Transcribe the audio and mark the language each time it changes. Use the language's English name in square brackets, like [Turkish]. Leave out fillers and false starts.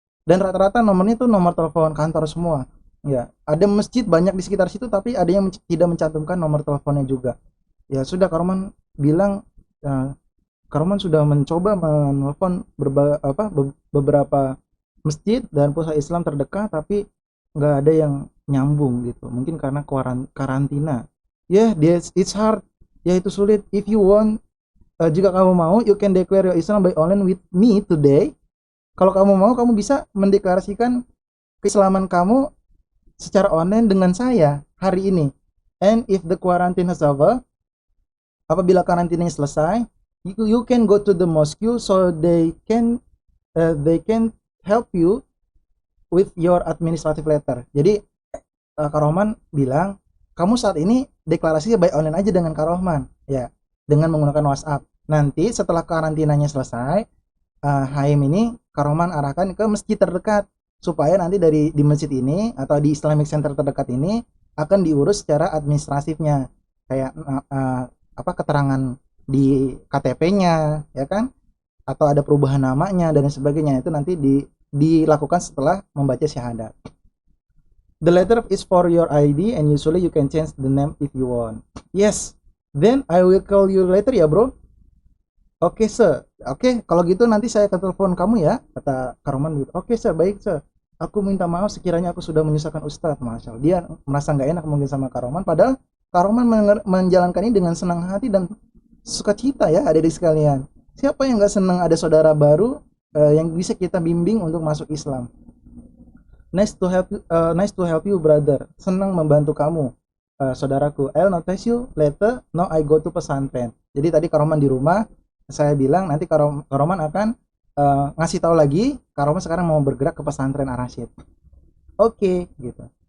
[Indonesian] Dan rata-rata nomornya itu nomor telepon kantor semua. Ya, ada masjid banyak di sekitar situ, tapi ada yang tidak mencantumkan nomor teleponnya juga. Ya sudah, Karoman bilang, Karoman sudah mencoba menelpon beberapa masjid dan pusat Islam terdekat, tapi nggak ada yang nyambung gitu. Mungkin karena karantina. [English] It's hard. [Indonesian] Ya, itu sulit. [English] If you want, [Indonesian] jika kamu mau, [English] you can declare your Islam by online with me today. [Indonesian] Kalau kamu mau, kamu bisa mendeklarasikan keislaman kamu secara online dengan saya hari ini. [English] And if the quarantine is over, [Indonesian] apabila karantinanya selesai, [English] you can go to the mosque so they can help you with your administrative letter. [Indonesian] Jadi Kak Rohman bilang, kamu saat ini deklarasinya by online aja dengan Kak Rohman ya, dengan menggunakan WhatsApp. Nanti setelah karantinanya selesai, Haim ini Kak Rohman arahkan ke masjid terdekat supaya nanti di masjid ini atau di Islamic Center terdekat ini akan diurus secara administratifnya, kayak keterangan di KTP-nya ya kan, atau ada perubahan namanya dan sebagainya. Itu nanti dilakukan setelah membaca syahadat. [English] The letter is for your ID and usually you can change the name if you want. Yes, then I will call you later ya bro. [Indonesian] Oke sir. Oke, kalau gitu nanti saya telepon kamu ya, kata Karoman gitu. Oke sir, baik sir. Aku minta maaf sekiranya aku sudah menyusahkan Ustadz. Masya Allah, dia merasa nggak enak mungkin sama Karoman, padahal Karoman menjalankan ini dengan senang hati dan sukacita ya adik-adik sekalian. Siapa yang nggak senang ada saudara baru yang bisa kita bimbing untuk masuk Islam? [English] Nice to help you brother. [Indonesian] Senang membantu kamu, saudaraku. [English] I'll notice you later. Now I go to pesantren. [Indonesian] Jadi tadi Karoman di rumah, saya bilang nanti Karoman akan ngasih tahu lagi. Karoman sekarang mau bergerak ke pesantren Ar-Rasyid. Oke, gitu.